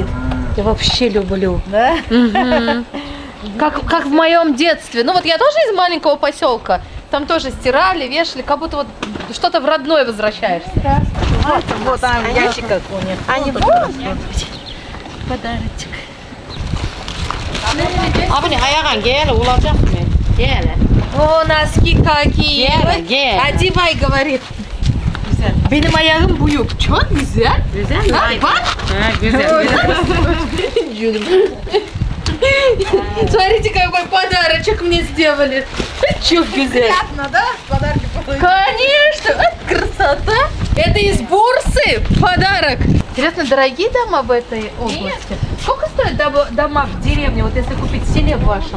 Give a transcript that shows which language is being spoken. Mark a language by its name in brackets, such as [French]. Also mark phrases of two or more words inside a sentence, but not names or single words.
[Russian] Я вообще люблю. Да? Как в моем детстве. Ну вот я тоже из маленького поселка. Там тоже стирали, вешали, как будто вот что-то в родное возвращаешься. Вот там в ящиках у них. Они Подарочек. [Turkish] Abi ayağın gel olacak mı? Gel. [Russian] О, носки какие. [Turkish] Gel. [Russian] Одевай, говорит. [Turkish] Benim ayağım büyük. Çok güzel. Güzel. Ha, bak. [Russian] Смотрите, какой подарочек мне сделали. [Turkish] Чё güzel. [Russian] приятно, да? Подарки получили. Конечно. Красота. Это из Бурсы подарок. Интересно, дорогие дома в этой области? Сколько стоят дома в деревне, вот если купить в селе вашем?